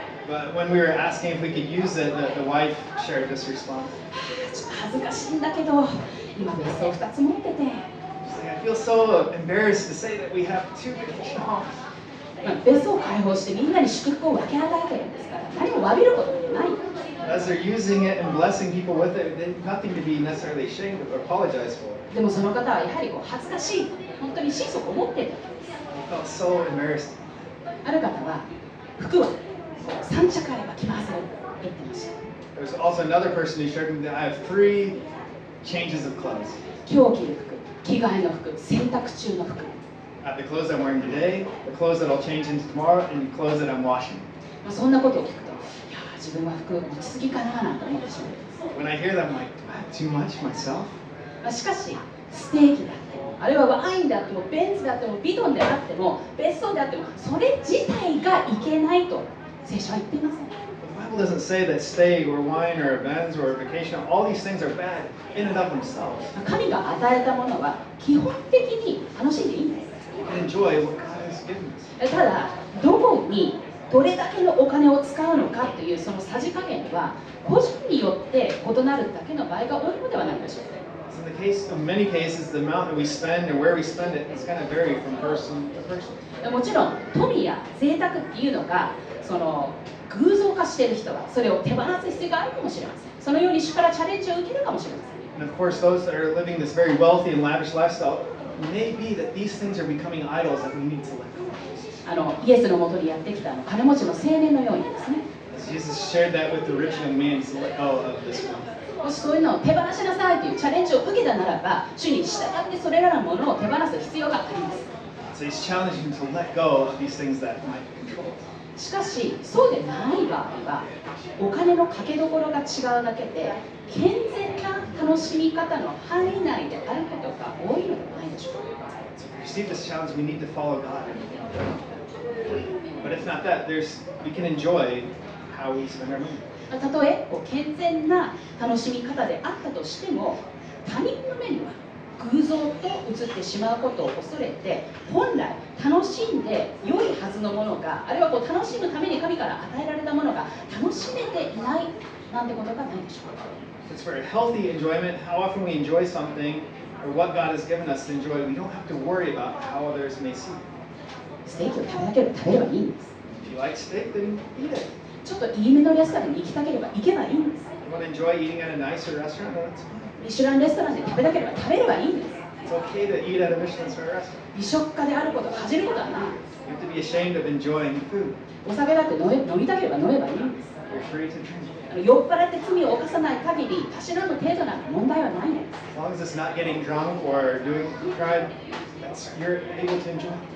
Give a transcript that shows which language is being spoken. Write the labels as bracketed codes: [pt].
[en] But when we were asking if we could use it, the wife shared this response. [ja] ちょっと恥ずかしいんだけど、今別荘2つ持ってて。 [en] She's like, I feel so embarrassed to say that we have 2 vacation homes. [ja] 別荘を開放してみんなに祝福を分け与えてるんですから、何も詫びることもない。 [en] As they're using it and blessing people with it, there's nothing to be necessarily ashamed of or apologize for. [ja] でもその方はやはり恥ずかしい、本当に心底思っていたわけです。 [en] I felt so embarrassed. [ja] ある方は服は3着あれば着回せると言ってました。 [en] There was also another person who shared with me that I have 3 changes of clothes. [ja] 今日着る服、着替えの服、洗濯中の服。 [en] I have the clothes I'm wearing today, the clothes that I'll change into tomorrow, and the clothes that I'm washing. [ja] そんなことを聞くと、いや自分は服持ちすぎかななんて思ってしまいます。 [en] When I hear that, I'm like, do I have too much myself? [ja] しかし、ステーキであっても、あるいはワインであっても、ベンツであっても、ビトンであっても、別荘であっても、それ自体がいけないと聖書は言っていません。 [en] The Bible doesn't say that stay or wine or events or vacation, all these things are bad in and of themselves. [ja] 神が与えたものは基本的に楽しんでいいんです。 [en] We can enjoy what God has given us. [ja] ただ、どこにどれだけのお金を使うのかというそのさじ加減は個人によって異なるだけの場合が多いのではないでしょうか。 [en] In the case of many cases, the amount that we spend and where we spend it is going to vary from person to person. [ja] もちろん富や贅沢っていうのがその偶像化している人はそれを手放す必要があるかもしれません。そのように主からチャレンジを受けるかもしれません。 [en] And of course, those that are living this very wealthy and lavish lifestyle, it may be that these things are becoming idols that we need to let go. [ja] イエスのもとにやってきた金持ちの青年のようにですね。 [en] As Jesus shared that with the rich young man to let go of this wealth. [ja] もしそういうのを手放しなさいというチャレンジを受けたならば、主に従ってそれらのものを手放す必要があります。 [en] So he's challenging him to let go of these things that might control us. [ja] しかし、そうでない場合は、お金のかけどころが違うだけで、健全な楽しみ方の範囲内であることが多いのではないでしょうか。 [en] So if we receive this challenge, we need to follow God. But if not that, we can enjoy how we spend our money. [ja] たとえ健全な楽しみ方であったとしても、他人の目には偶像と映ってしまうことを恐れて、本来楽しんで良いはずのものが、あるいは楽しむために神から与えられたものが楽しめていないなんてことがないでしょうか。 [en] It's for a healthy enjoyment. How often we enjoy something or what God has given us to enjoy, we don't have to worry about how others may see. [ja] ステーキを食べなければ食べればいいんです。 [en] If you like steak, then eat it. [ja] ちょっといいめのレストランに行きたければ行けばいいんです。 [en] You want to enjoy eating at a nicer restaurant? Then that's fine. [ja] ミシュランレストランで食べたければ食べればいいんです。 [en] It's okay to eat at a Michelin star restaurant. [ja] 美食家であることを恥じることはないんです。 [en] You have to be ashamed of enjoying food. [ja] お酒だって飲みたければ飲めばいいんです。 [en] You're free to drink. [ja] 酔っ払って罪を犯さない限り、たしなむ程度なんか問題はないんです。 [en] As long as it's not getting drunk or doing crime, you're able to enjoy.